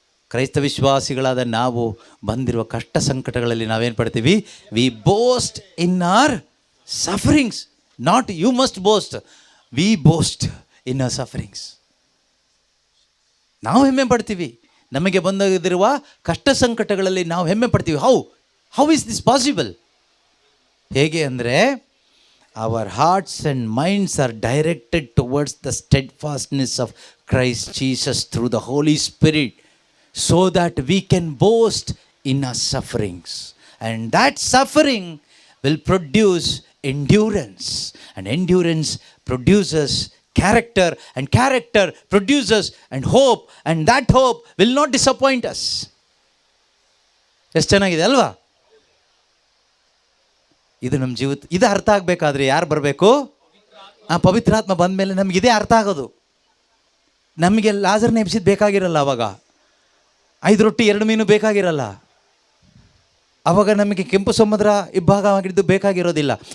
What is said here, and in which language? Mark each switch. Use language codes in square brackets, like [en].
[kn] ಕ್ರೈಸ್ತ ವಿಶ್ವಾಸಿಗಳಾದ ನಾವು ಬಂದಿರುವ ಕಷ್ಟ ಸಂಕಟಗಳಲ್ಲಿ ನಾವೇನು ಪಡ್ತೀವಿ? [en] We boast in our sufferings. Not you must boast, we boast in our sufferings. [kn] ನಾವು ಹೆಮ್ಮೆ ಪಡ್ತೀವಿ. ನಮಗೆ ಬಂದಿರುವ ಕಷ್ಟ ಸಂಕಟಗಳಲ್ಲಿ ನಾವು ಹೆಮ್ಮೆ ಪಡ್ತೀವಿ. [en] How is this possible? [kn] ಹೇಗೆ ಅಂದರೆ, [en] our hearts and minds are directed towards the steadfastness of Christ Jesus through the Holy Spirit, so that we can boast in our sufferings. And that suffering will produce endurance, and endurance produces character, and character produces and hope, and that hope will not disappoint us. [kn] ಎಷ್ಟು ಚೆನ್ನಾಗಿದೆ ಅಲ್ವಾ? ಇದು ನಮ್ಮ ಇದು ಅರ್ಥ ಆಗಬೇಕಾದ್ರೆ ಯಾರು ಬರಬೇಕು? ಪವಿತ್ರಾತ್ಮ ಬಂದ ಮೇಲೆ ನಮಗಿದೇ ಅರ್ಥ ಆಗೋದು. ನಮಗೆ ಲಾಜರ್ನ ಎಬ್ಸಿದ್ದು ಬೇಕಾಗಿರಲ್ಲ, ಆವಾಗ 5 ರೊಟ್ಟಿ 2 ಮೀನು ಬೇಕಾಗಿರಲ್ಲ, ಆವಾಗ ನಮಗೆ ಕೆಂಪು ಸಮುದ್ರ ಇಬ್ಬಾಗ ಆಗಿದ್ದು ಬೇಕಾಗಿರೋದಿಲ್ಲ.